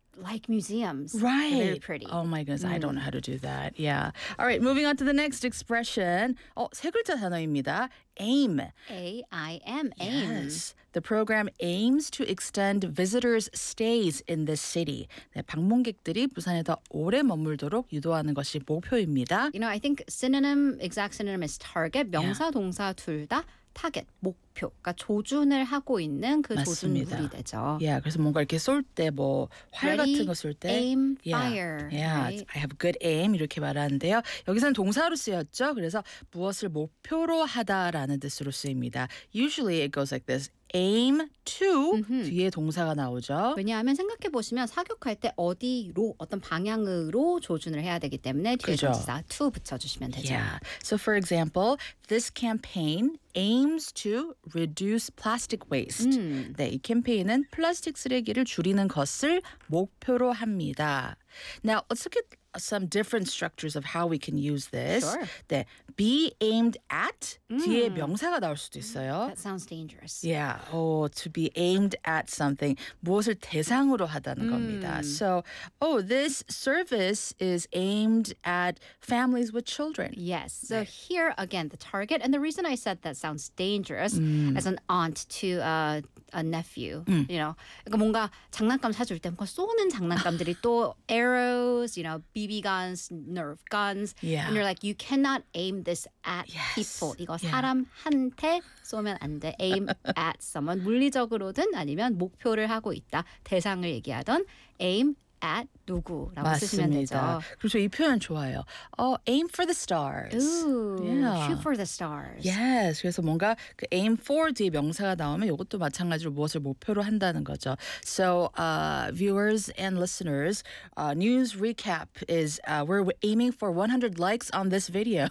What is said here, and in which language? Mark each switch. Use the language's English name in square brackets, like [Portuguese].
[English] are like museums. Right. Very pretty. Oh my goodness. Mm. I don't know how to do that. Yeah. All right. Moving on to the next expression. [Korean] 세 글자 단어입니다. [English] AIM. A-I-M. AIM. Yes. The program aims to extend visitors' stays in the city. [Korean] 네, 방문객들이 부산에 더 오래 머물도록 유도하는 것이 목표입니다. [English] You know, I think synonym, exact synonym is target. [Korean] 명사, [English] yeah. [Korean] 동사 둘 다 타겟, 목표, 그러니까 조준을 하고 있는 그 맞습니다. 조준물이 되죠. Yeah, 그래서 뭔가 이렇게 쏠 때 뭐 활 [English] Ready, [Korean] 같은 거 쏠 때 [English] aim, yeah, fire. Yeah, right? I have good aim [Korean] 이렇게 말하는데요. 여기서는 동사로 쓰였죠. 그래서 무엇을 목표로 하다라는 뜻으로 쓰입니다. [English] Usually it goes like this. Aim to, mm-hmm. [Korean] 뒤에 동사가 나오죠. 왜냐하면 생각해보시면 사격할 때 어디로, 어떤 방향으로 조준을 해야 되기 때문에 뒤에 그죠. 동사 to 붙여주시면 되죠. [English] Yeah. So for example, this campaign aims to reduce plastic waste. [Korean] 네, 이 캠페인은 플라스틱 쓰레기를 줄이는 것을 목표로 합니다. [English] Now, let's look at some different structures of how we can use this. Sure. [Korean] 네, [English] be aimed at, [Korean] 뒤에 명사가 나올 수도 있어요. [English] That sounds dangerous. Yeah, oh, to be aimed at something. [Korean] 무엇을 대상으로 하다는 겁니다. [English] So, oh, this service is aimed at families with children. Yes, so right. here again, the target, and the reason I said that sounds dangerous as an aunt to a nephew, you know. [Korean] 그러니까 뭔가 장난감 사줄 때 뭔가 쏘는 장난감들이 또 [English] arrows, you know, BB guns, Nerf guns. Yeah. And you're like, you cannot aim this at yes. people. [Korean] 이거 [English] yeah. [Korean] 사람한테 쏘면 안 돼. [English] Aim at someone. [Korean] 물리적으로든 아니면 목표를 하고 있다. 대상을 얘기하던 aim at 누구라고 맞습니다. 쓰시면 되죠. 그렇죠. 이 표현 좋아요. [English] Aim for the stars. Ooh, yeah. Shoot for the stars. Yes. [Korean] 그래서 뭔가 그 aim for 뒤에 명사가 나오면 이것도 마찬가지로 무엇을 목표로 한다는 거죠. [English] So viewers and listeners, news recap is we're aiming for 100 likes on this video.